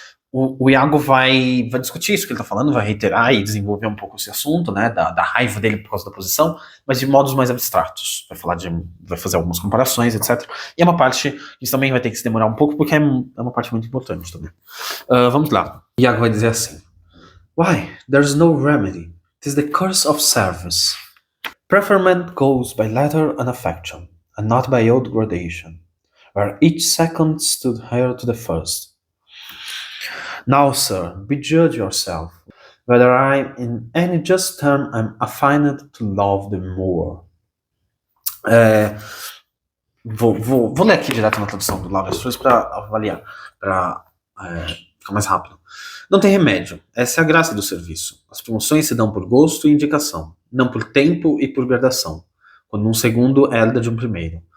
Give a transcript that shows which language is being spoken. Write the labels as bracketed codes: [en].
[pt] O Iago vai discutir isso que ele está falando, vai reiterar e desenvolver um pouco esse assunto, né, da raiva dele por causa da posição, mas de modos mais abstratos. Vai fazer algumas comparações, etc. E é uma parte que também vai ter que se demorar um pouco, porque é uma parte muito importante também. Vamos lá. O Iago vai dizer assim: [en] Why, there's no remedy. 'Tis the curse of service. Preferment goes by letter and affection, and not by old gradation, where each second stood heir to the first. Now, sir, bejudge yourself, whether I, in any just term, am affined to love the more. [pt] Vou ler aqui direto na tradução do Lawrence Flores para avaliar, para ficar mais rápido. Não tem remédio, essa é a graça do serviço. As promoções se dão por gosto e indicação, não por tempo e por gradação, quando um segundo herda de um primeiro.